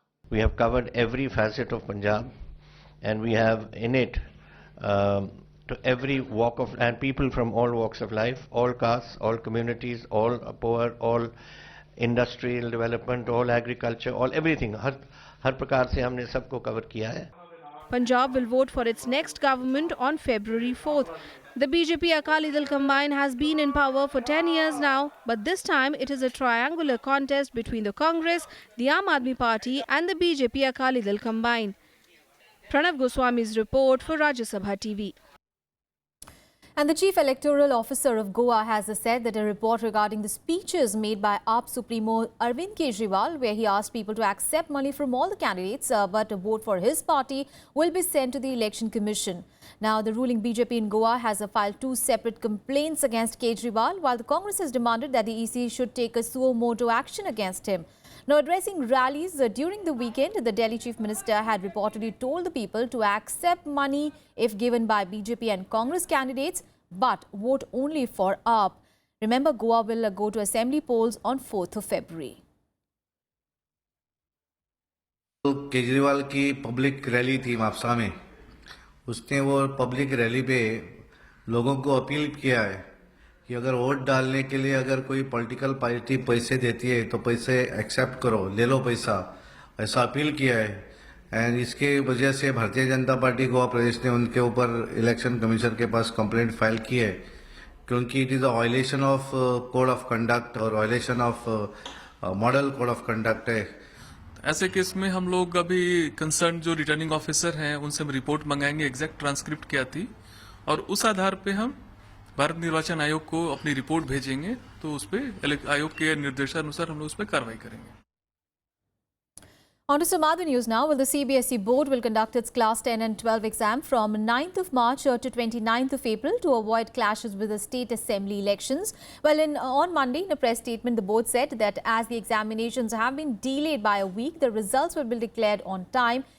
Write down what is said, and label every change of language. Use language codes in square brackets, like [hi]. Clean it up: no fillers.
[en] We have covered every facet of Punjab and we have in it to every walk of and people from all walks of life, all castes, all communities, all poor, all industrial development, all agriculture, all everything. [hi] हर प्रकार से हमने सबको cover किया है. [en] Punjab will vote for its next government on February 4th. The BJP Akali Dal combine has been in power for 10 years now, but this time it is a triangular contest between the Congress, the Aam Aadmi Party and the BJP Akali Dal combine. Pranav Goswami's report for Rajya Sabha TV. And the Chief Electoral Officer of Goa has said that a report regarding the speeches made by AAP Supremo Arvind Kejriwal, where he asked people to accept money from all the candidates but to vote for his party, will be sent to the Election Commission. Now, the ruling BJP in Goa has filed 2 separate complaints against Kejriwal, while the Congress has demanded that the EC should take a suo motu action against him. Now, addressing rallies during the weekend, the Delhi Chief Minister had reportedly told the people to accept money if given by BJP and Congress candidates, but vote only for AAP. Remember, Goa will go to assembly polls on 4th of February. [hi] तो केजरीवाल की public rally थी मापसा में, उसने वो public rally पे लोगों को appeal किया है कि अगर वोट डालने के लिए अगर कोई पॉलिटिकल पार्टी पैसे देती है तो पैसे एक्सेप्ट करो, ले लो पैसा, ऐसा अपील किया है. एंड इसके वजह से भारतीय जनता पार्टी गोवा प्रदेश ने उनके ऊपर इलेक्शन कमीशन के पास कंप्लेंट फाइल की है, क्योंकि [en] it is a violation of code of conduct [hi] और [en] violation of model code of conduct [hi] है. ऐसे केस में हम लोग अभी कंसर्न जो रिटर्निंग ऑफिसर हैं उनसे हम रिपोर्ट मंगाएंगे, एग्जैक्ट ट्रांसक्रिप्ट क्या थी, और उस आधार पे हम भारत निर्वाचन आयोग को अपनी रिपोर्ट भेजेंगे, तो उस पर आयोग के निर्देशानुसार हम लोग उस पर कार्रवाई करेंगे. [en] On to some other news now. Well, the CBSE board will conduct its class 10 and 12 exam from 9th of March to 29th of April to avoid clashes with the state assembly elections. Well, on Monday, in a press statement, the board said that as the examinations have been delayed by a week, the results will be declared on time.